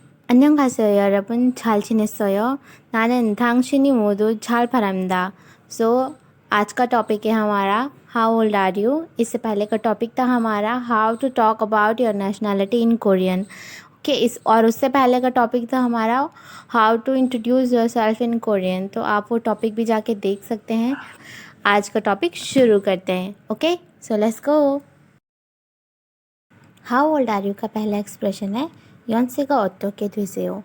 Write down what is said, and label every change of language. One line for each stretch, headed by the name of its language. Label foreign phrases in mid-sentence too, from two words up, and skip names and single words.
Korean: 안녕하세요, 여러분. 잘 지냈어요? 나는 당신이 모두 잘 바랍니다.
Hindi: आज का टॉपिक है हमारा
English: How old are you.
Hindi: इससे पहले का टॉपिक था हमारा
English: How to talk about your nationality in Korean.
Hindi: ओके, उससे पहले का टॉपिक था हमारा
English: How to introduce your self in Korean.
Hindi: तो आप वो टॉपिक भी जाके देख सकते हैं। आज का टॉपिक शुरू करते हैं।
English: Okay, so let's go. How old are you
Hindi: का पहला एक्सप्रेशन है
Korean: 연세가 어떻게 되세요.